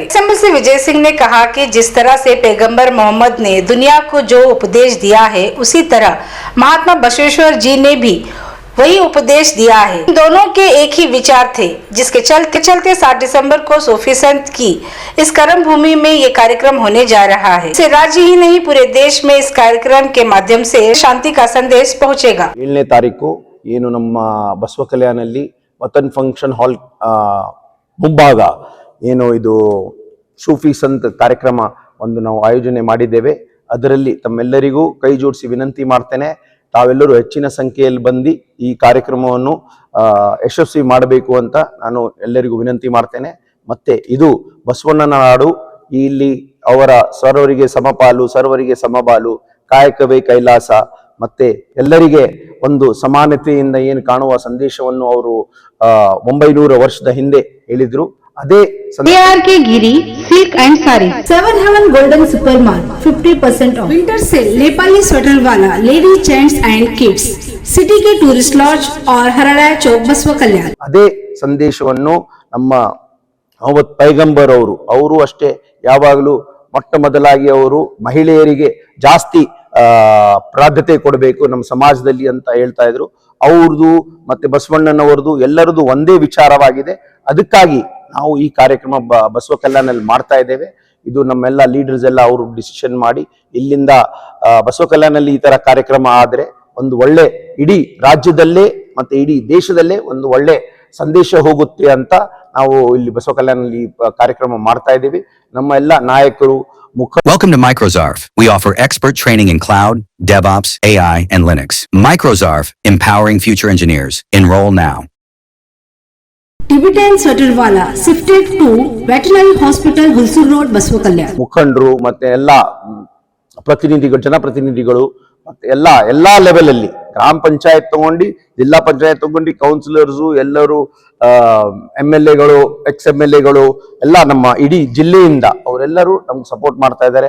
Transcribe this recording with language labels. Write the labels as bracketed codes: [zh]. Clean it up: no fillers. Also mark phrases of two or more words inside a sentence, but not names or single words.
[hi] एक्स-एमएलसी विजय सिंह ने कहा कि जिस तरह से पैगंबर मोहम्मद ने दुनिया को जो उपदेश दिया है, उसी तरह महात्मा बसवेश्वर जी ने भी वही उपदेश दिया है। दोनों के एक ही विचार थे, जिसके चलते 7 दिसंबर को सूफी संत की इस कर्म भूमि में ये कार्यक्रम होने जा रहा है। इसे राज्य ही नहीं, पूरे देश में इस कार्यक्रम के माध्यम से शांति का संदेश पहुंचेगा। [kn] 7ನೇ ತಾರೀಕು ಏನು ನಮ್ಮ ಬಸವ ಕಲ್ಯಾಣಲ್ಲಿ ವತನ್ ಫಂಕ್ಷನ್ ಹಾಲ್ ಮುಂಭಾಗ ಏನು ಇದು ಸೂಫಿ ಸಂತ್ ಕಾರ್ಯಕ್ರಮ ಒಂದು ನಾವು ಆಯೋಜನೆ ಮಾಡಿದ್ದೇವೆ। ಅದರಲ್ಲಿ ತಮ್ಮೆಲ್ಲರಿಗೂ ಕೈ ಜೋಡಿಸಿ ವಿನಂತಿ ಮಾಡ್ತೇನೆ, ತಾವೆಲ್ಲರೂ ಹೆಚ್ಚಿನ ಸಂಖ್ಯೆಯಲ್ಲಿ ಬಂದು ಈ ಕಾರ್ಯಕ್ರಮವನ್ನು ಯಶಸ್ವಿ ಮಾಡಬೇಕು ಅಂತ ನಾನು ಎಲ್ಲರಿಗೂ ವಿನಂತಿ ಮಾಡ್ತೇನೆ। ಮತ್ತೆ ಇದು ಬಸವಣ್ಣನ ನಾಡು, ಇಲ್ಲಿ ಅವರ ಸರ್ವರಿಗೆ ಸಮಪಾಲು ಸರ್ವರಿಗೆ ಸಮಬಾಲು, ಕಾಯಕವೇ ಕೈಲಾಸ, ಮತ್ತೆ ಎಲ್ಲರಿಗೆ ಒಂದು ಸಮಾನತೆಯಿಂದ ಏನು ಕಾಣುವ ಸಂದೇಶವನ್ನು ಅವರು 900 ವರ್ಷದ ಹಿಂದೆ ಹೇಳಿದ್ರು। ಅದೇ [hi] ARK ಗಿರಿ सिल्क एंड साड़ी [en] 7 Heaven Golden Super Mall 50% off. Winter sale [hi] नेपाली स्वेटर वाला [en] lady gents and kids [hi] सिटी के [en] tourist lodge [hi] और हरड़ा चौक बसवा कल्याण। [kn] ಅದೇ ಸಂದೇಶವನ್ನು ನಮ್ಮ ಪೈಗಂಬರ್ ಅವರು ಅಷ್ಟೇ ಯಾವಾಗಲೂ ಮೊಟ್ಟ ಮೊದಲಾಗಿ ಅವರು ಮಹಿಳೆಯರಿಗೆ ಜಾಸ್ತಿ ಪ್ರಾಧಾನ್ಯತೆ ಕೊಡಬೇಕು ನಮ್ಮ ಸಮಾಜದಲ್ಲಿ ಅಂತ ಹೇಳ್ತಾ ಇದ್ರು। ಅವ್ರದ್ದು ಮತ್ತೆ ಬಸವಣ್ಣನವರದು ಎಲ್ಲರದು ಒಂದೇ ವಿಚಾರವಾಗಿದೆ। ಅದಕ್ಕಾಗಿ ನಾವು ಈ ಕಾರ್ಯಕ್ರಮ ಬಸವ ಕಲ್ಯಾಣದಲ್ಲಿ ಮಾಡ್ತಾ ಇದ್ದೇವೆ। ಇದು ನಮ್ಮೆಲ್ಲ ಲೀಡರ್ಸ್ ಎಲ್ಲ ಅವರು ಡಿಸಿಷನ್ ಮಾಡಿ ಇಲ್ಲಿಂದ ಬಸವ ಕಲ್ಯಾಣದಲ್ಲಿ ಈ ತರ ಕಾರ್ಯಕ್ರಮ ಆದ್ರೆ ಒಂದು ಒಳ್ಳೆ ಇಡೀ ರಾಜ್ಯದಲ್ಲೇ ಮತ್ತೆ ಇಡೀ ದೇಶದಲ್ಲೇ ಒಂದು ಒಳ್ಳೆ ಸಂದೇಶ ಹೋಗುತ್ತೆ ಅಂತ ನಾವು ಇಲ್ಲಿ ಬಸವ ಕಲ್ಯಾಣದಲ್ಲಿ ಕಾರ್ಯಕ್ರಮ ಮಾಡ್ತಾ ಇದ್ದೀವಿ। ನಮ್ಮ ಎಲ್ಲ ನಾಯಕರು [en] Welcome to Microzarf. We offer expert training in cloud, DevOps, AI, and Linux. Microzarf, empowering future engineers. Enroll now. Tibetan sweater wala shifted to veterinary hospital Hulsur road Basava Kalyan. [kn] ಮುಖಂಡರು ಮತ್ತೆ ಎಲ್ಲ ಪ್ರತಿನಿಧಿಗಳು, ಜನಪ್ರತಿನಿಧಿಗಳು ಮತ್ತೆ ಎಲ್ಲಾ ಲೆವೆಲ್ ಅಲ್ಲಿ ಗ್ರಾಮ ಪಂಚಾಯತ್ ತಗೊಂಡು ಜಿಲ್ಲಾ ಪಂಚಾಯತ್ ತಗೊಂಡು ಕೌನ್ಸಿಲರ್ಸು ಎಲ್ಲರೂ MLAಗಳು ex-MLAಗಳು ಎಲ್ಲ ನಮ್ಮ ಇಡೀ ಜಿಲ್ಲೆಯಿಂದ ಅವರೆಲ್ಲರೂ ನಮ್ಗೆ ಸಪೋರ್ಟ್ ಮಾಡ್ತಾ ಇದ್ದಾರೆ।